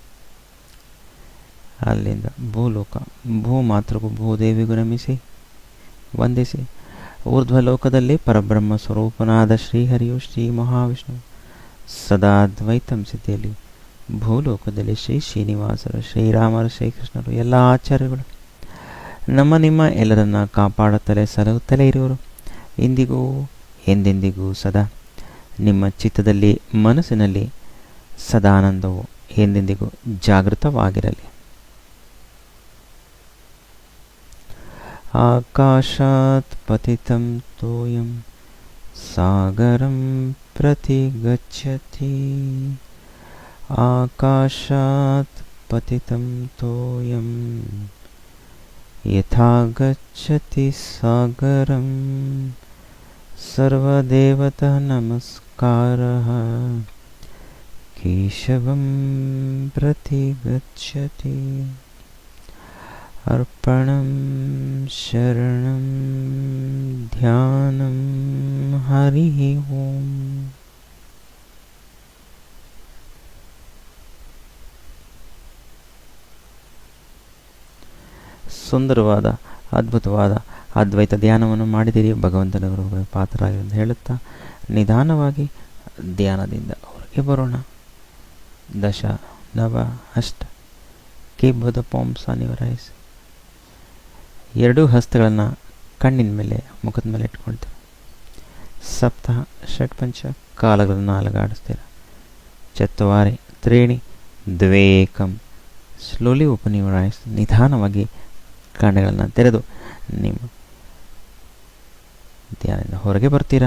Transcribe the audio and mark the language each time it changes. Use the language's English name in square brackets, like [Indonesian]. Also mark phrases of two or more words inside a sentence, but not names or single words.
[Kannada] ಅಲ್ಲಿಂದ ಭೂಲೋಕ ಭೂಮಾತೃಗೂ ಭೂದೇವಿಗೂ ನಮಿಸಿ ವಂದಿಸಿ, ಊರ್ಧ್ವಲೋಕದಲ್ಲಿ ಪರಬ್ರಹ್ಮ ಸ್ವರೂಪನಾದ ಶ್ರೀಹರಿಯು ಶ್ರೀ ಮಹಾವಿಷ್ಣು ಸದಾ ದ್ವೈತಂ ಸ್ಥಿತಿಯಲ್ಲಿ, ಭೂಲೋಕದಲ್ಲಿ ಶ್ರೀ ಶ್ರೀನಿವಾಸರು, ಶ್ರೀರಾಮರು, ಶ್ರೀಕೃಷ್ಣರು ಎಲ್ಲ ಆಚಾರ್ಯಗಳು ನಮ್ಮ ನಿಮ್ಮ ಎಲ್ಲರನ್ನ ಕಾಪಾಡುತ್ತಲೇ ಸಲಹುತ್ತಲೇ ಇರುವರು. ಇಂದಿಗೂ ಎಂದೆಂದಿಗೂ ಸದಾ ನಿಮ್ಮ ಚಿತ್ತದಲ್ಲಿ ಮನಸ್ಸಿನಲ್ಲಿ ಸದಾನಂದವು ಎಂದೆಂದಿಗೂ ಜಾಗೃತವಾಗಿರಲಿ. [Sanskrit] ಆಕಾಶಾತ್ ಪತಿತಂ ತೋಯಂ ಸಾಗರಂ ಪ್ರತಿ ಗಚ್ಚತಿ, ಆಕಾಶಾತ್ ಪತಿತಂ ತೋಯಂ ಯಥಾ ಗಚ್ಚತಿ ಸಾಗರಂ, ಸರ್ವದೇವತಾ ನಮಸ್ಕಾರಃ ಕೇಶವಂ ಪ್ರತಿ ಗಚ್ಚತಿ, ಅರ್ಪಣಂ ಶರಣಂ ಧ್ಯಾನಂ ಹರಿ ಓಂ. [Kannada] ಸುಂದರವಾದ ಅದ್ಭುತವಾದ ಅದ್ವೈತ ಧ್ಯಾನವನ್ನು ಮಾಡಿದಿರಿ, ಭಗವಂತನ ಕೃಪೆಗೆ ಪಾತ್ರರಾಗಿರುವಂತ ಹೇಳುತ್ತಾ ನಿಧಾನವಾಗಿ ಧ್ಯಾನದಿಂದ ಹೊರಗೆ ಬರೋಣ. [Sanskrit] ದಶ ನವ ಅಷ್ಟ [English] keep both the palms on your eyes. [Kannada] ಎರಡೂ ಹಸ್ತಗಳನ್ನು ಕಣ್ಣಿನ ಮೇಲೆ ಮುಖದ ಮೇಲೆ ಇಟ್ಕೊಳ್ತೇವೆ. [Sanskrit] ಸಪ್ತ ಷಟ್ಪಂಚ [Kannada] ಕಾಲಗಳನ್ನು ಅಲಗಾಡಿಸ್ತೀರ. [Sanskrit] ಚತ್ವಾರಿ ತ್ರೀಣಿ ದ್ವೇಕಂ. [English] slowly open your eyes. [Kannada] ನಿಧಾನವಾಗಿ ಕಣ್ಣುಗಳನ್ನು ತೆರೆದು ನಿಮ್ಮ ಧ್ಯಾನದಿಂದ ಹೊರಗೆ ಬರ್ತೀರಾ.